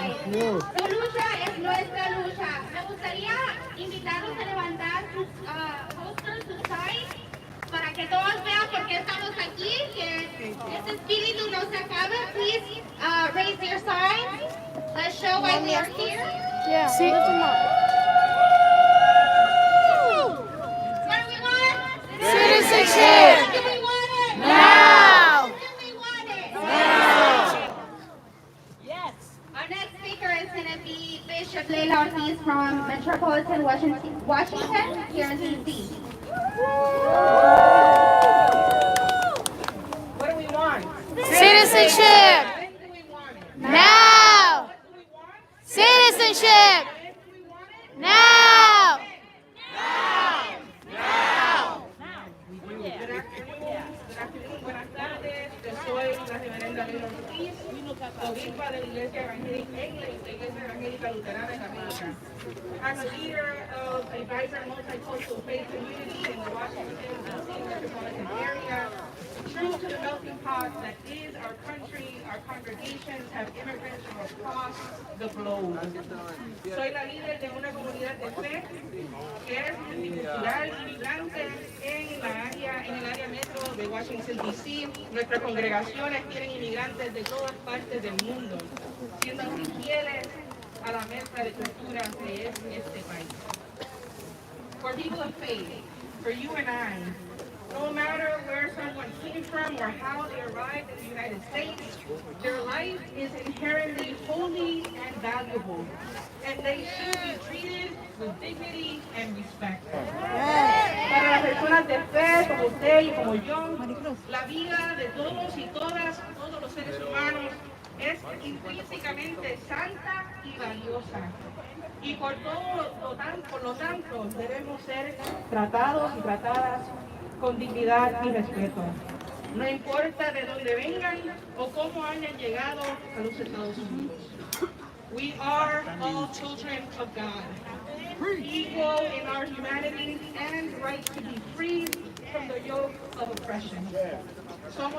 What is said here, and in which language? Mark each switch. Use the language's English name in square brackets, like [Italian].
[Spanish] Su lucha es nuestra lucha. Me gustaría invitarlos a levantar sus posters, sus signs, para que todos vean por qué estamos aquí, que este espíritu no se acabe. [English] Please raise your signs. Let's show why we are here. [Spanish] Sí. [English] What do we want? Citizenship. When do we want it? Now. When do we want it? Now. Our next speaker is going to be Bishop Leila Ortiz from Metropolitan Washington, here in D.C. What do we want? Citizenship. When do we want it? Now. What do we want? Citizenship. When do we want it? Now. Good afternoon, [Spanish] buenas tardes. Yo soy la reverenda Leila Ortiz, obispa de la Iglesia Evangélica Luterana en América. [English] I'm a leader of a vibrant multicultural faith community in the Washington, D.C. metropolitan area. True to the melting pot that is our country, our congregations have immigrants from across the globe. [Spanish] Soy la líder de una comunidad de fe que es multicultural, inmigrante en el área metro de Washington, D.C. Nuestras congregaciones tienen inmigrantes de todas partes del mundo, siendo fieles a la mezcla de culturas que es este país. [English] For people of faith, for you and I, no matter where someone came from or how they arrived in the United States, their life is inherently holy and valuable, and they should be treated with dignity and respect. [Spanish] Para las personas de fe, como usted y como yo, la vida de todos y todas, todos los seres humanos, es intrínsecamente santa y valiosa. Y por lo tanto, debemos ser tratados y tratadas con dignidad y respeto. No importa de dónde vengan o cómo hayan llegado a los Estados Unidos. [English] We are all children of God, equal in our humanity and right to be free from the yoke of oppression. Somos